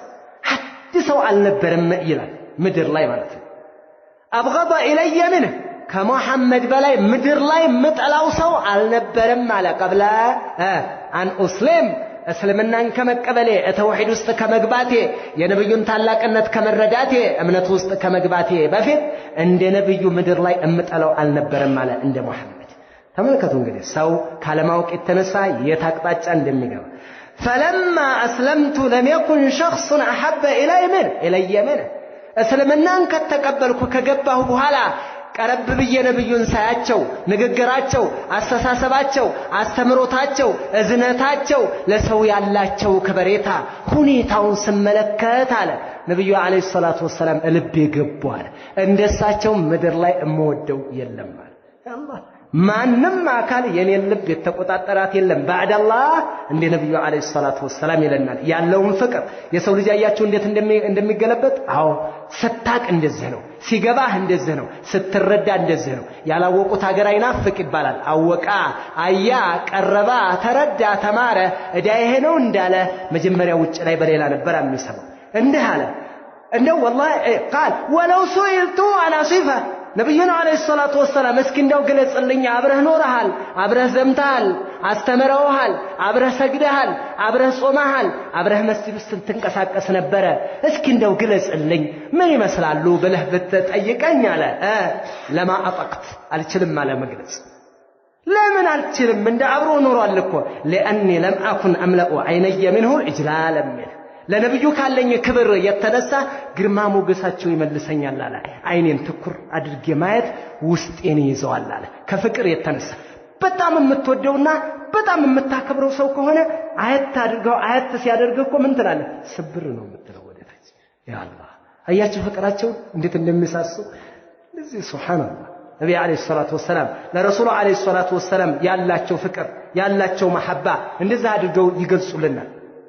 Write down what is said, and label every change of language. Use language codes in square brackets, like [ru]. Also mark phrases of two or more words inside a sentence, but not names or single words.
[am] حد ሰው አልነበረም ይላል ምድር ላይ ማለት ነው [ar] ابغض الي منه [am] ከመሐመድ በላይ ምድር ላይ ምጠላው ሰው አልነበረም አለ [ar] قبل ان اسلم [am] እስልምናን ከመቀበሌ ተውሂድ ውስጥ ከመግባቴ የነብዩን ታላቅነት ከመረዳቴ እምነት ውስጥ ከመግባቴ በፊት እንደ ነብዩ ምድር ላይ እምጠላው አልነበረም ማለት እንደ መሐመድ ተመልከቱ እንግዲህ ሰው ካለማወቅ የተነሳ የታቅጣጫ እንደሚገባ [ar] فلما اسلمت لم يكن شخص احب الي منه [am] እስልምናን ከተቀበልኩ ከገባሁ በኋላ ቀረብ ብዬ ነብዩን ሳያቸው ንግግራቸው አስተሳሰባቸው አስተምሮታቸው እዝነታቸው ለሰው ያላቸው ከበሬታ ሁኔታውን ስመለከት አለ ነብዩ [ar] عليه الصلاة والسلام [am] ልቤ ገቧል እንደሳቸው ምድር ላይ እመወደው የለም አለ አላህ ማንንም አካል የኔን ልብ የተቆጣጠራት የለም [ar] بعد الله [am] እንደ ነብዩ [ar] عليه الصلاة والسلام [am] ይለናል ያለውን ፍቅር የሰው ልጅ ያያችሁ እንዴት እንደሚገለበጥ አዎ ስታቅ እንደዚህ ነው ሲገባህ እንደዚህ ነው ስትረዳ እንደዚህ ነው ያላወቁት ሀገር አይናፍቅ ይባላል አወቃ አያ ቀረባ ተረዳ ተማረ እዳዬ ነው እንዳለ መጀመሪያ ውጭ ላይ በሌላ ነበር የሚሰማው እንደ አለ እንደው [ar] والله قال ولو سئلت انا صفه [am] ነብዩና [ar] عليه الصلاة والسلام [am] እስኪ እንደው ግለጽልኝ አብረህ ኖረሃል አብረህ ዘምተሃል አስተምረውሃል አብረህ ሰግደሃል አብረህ ጾመሃል አብረህ መስጂድ ውስጥ ትንቀሳቀስ ነበረ እስኪ እንደው ግለጽልኝ ምን ይመስላሉ ብለህ ብትጠይቀኝ አለ ለማ አጠቅት አልችልም አለ መግለጽ ለምን አልችልም እንደ አብሮ ኖሯል እኮ [ar] لاني لم اكن املا عيني منه اجلالا منه [am] ለነብዩ ካለኝ ክብር የተነሳ ግርማ ሞገሳቸው ይመልሰኛል አለ አይኔን ትኩር አድርጌ ማየት ውስጤን ይዘዋል አለ ከፍቅር የተነሳ በጣም የምትወደውና በጣም የምታከብረው ሰው ከሆነ አያት አድርገው አያት ሲያደርገው እኮ ምን ትላለህ ስብር ነው የምትለው ወደታች [ar] يا الله [am] አያችሁ ፍቅራቸው እንዴት እንደሚሳሱ ለዚህ ሱብሃንአላህ ነብዩ [ar] عليه الصلاة والسلام [am] ለረሱሉ [ar] عليه الصلاة والسلام [am] ያላቸው ፍቅር ያላቸው መሐባ እንደዛ አድርገው ይገልጹልናል